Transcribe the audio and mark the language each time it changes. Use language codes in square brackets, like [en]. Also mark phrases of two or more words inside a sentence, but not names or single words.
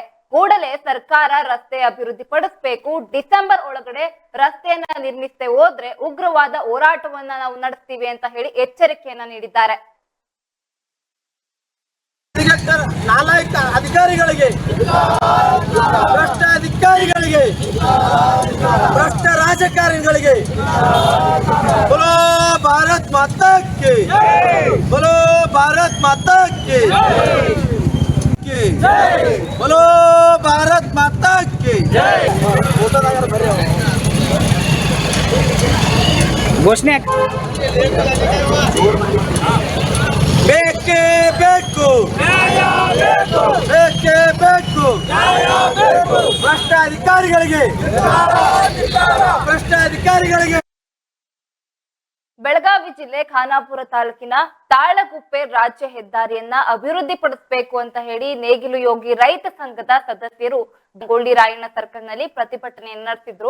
[kn] ಕೂಡಲೇ ಸರ್ಕಾರ ರಸ್ತೆ ಅಭಿವೃದ್ಧಿ ಪಡಿಸಬೇಕು. ಡಿಸೆಂಬರ್ ಒಳಗಡೆ ರಸ್ತೆಯನ್ನ ನಿರ್ಮಿಸದೆ ಹೋದ್ರೆ ಉಗ್ರವಾದ ಹೋರಾಟವನ್ನ ನಾವು ನಡೆಸ್ತೀವಿ ಅಂತ ಹೇಳಿ ಎಚ್ಚರಿಕೆಯನ್ನ ನೀಡಿದ್ದಾರೆ. ನಾಲಾಯಕ ಅಧಿಕಾರಿಗಳಿಗೆ, ಭ್ರಷ್ಟ ಅಧಿಕಾರಿಗಳಿಗೆ, ಭ್ರಷ್ಟ ರಾಜಕಾರಣಿಗಳಿಗೆ [hi] बोलो भारत माता की, बोलो भारत माता की, बोलो भारत माता की [kn] घोषणे ಬೇಕೇ ಬೇಕು, ಬೇಕೇ ಬೇಕು ಭ್ರಷ್ಟ ಅಧಿಕಾರಿಗಳಿಗೆ, ಭ್ರಷ್ಟ ಅಧಿಕಾರಿಗಳಿಗೆ. ಬೆಳಗಾವಿ ಜಿಲ್ಲೆ ಖಾನಾಪುರ ತಾಲೂಕಿನ ತಾಳಗುಪ್ಪೆ ರಾಜ್ಯ ಹೆದ್ದಾರಿಯನ್ನ ಅಭಿವೃದ್ಧಿ ಪಡಿಸಬೇಕು ಅಂತ ಹೇಳಿ ನೇಗಿಲು ಯೋಗಿ ರೈತ ಸಂಘದ ಸದಸ್ಯರು ಸಂಗೊಳ್ಳಿ ರಾಯಣ್ಣ ಸರ್ಕಲ್ ನಲ್ಲಿ ಪ್ರತಿಭಟನೆಯನ್ನು ನಡೆಸಿದ್ರು.